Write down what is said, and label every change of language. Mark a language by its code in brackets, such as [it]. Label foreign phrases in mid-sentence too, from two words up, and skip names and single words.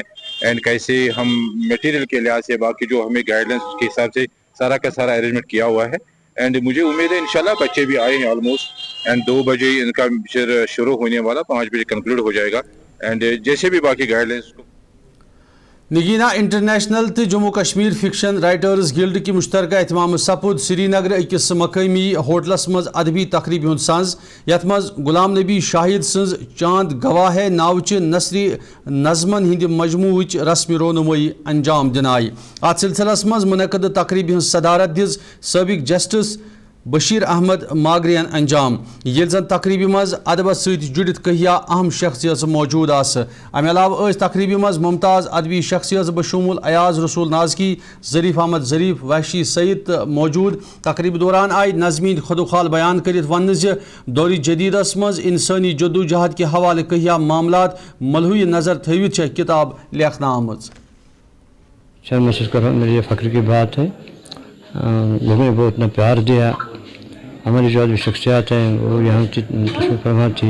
[ur] اینڈ کیسے ہم میٹیریل کے لحاظ سے باقی جو ہمیں گائیڈنس کے حساب سے سارا کا سارا ارینجمنٹ کیا ہوا ہے. اینڈ مجھے امید ہے انشاءاللہ بچے بھی آئے ہیں آلموسٹ. اینڈ 2 بجے ان کا شروع ہونے والا، 5 بجے کنکلوڈ ہو جائے گا. اینڈ جیسے بھی باقی گائیڈ لائنس [ks] نگینا انٹرنیشنل تو جموں کشمیر فکشن رائٹرز گلڈ کی مشترکہ اہتمام سپد سری نگر اکس مقامی ہوٹلس مز ادبی تقریب ہند سنز یت مز غلام نبی شاہد سنز چاند گواہ ہے ناوچہ نثری نظمن ہند مجموعچ رسمی رونمائی انجام دن آئی. ات سلسلس مز منعقد تقریب ہز صدارت دز سابق جسٹس بشیر احمد ماگرین انجام. یل زن تقریبی مز ادبس ست جڑت کہیا اہم شخصیت موجود آس. امہ علاوہ تقریبی مز ممتاز ادبی شخصیت بشمول ایاز رسول نازکی، ظریف احمد ظریف، وحشی سعید موجود. تقریب دوران آئی نظمین خدوخال بیان کرت ون دور جدیدس مز انسانی جدوجہد کے حوالہ کہیا معاملات ملحوظ نظر تھوت کتاب لکھنا آمت. [ur] محسوس کر رہا ہوں، میرے یہ فخر کی بات ہے. لوگوں نے بہت اتنا پیار دیا. ہماری جو شخصیات ہیں وہ یہاں تشریف فرما تھی.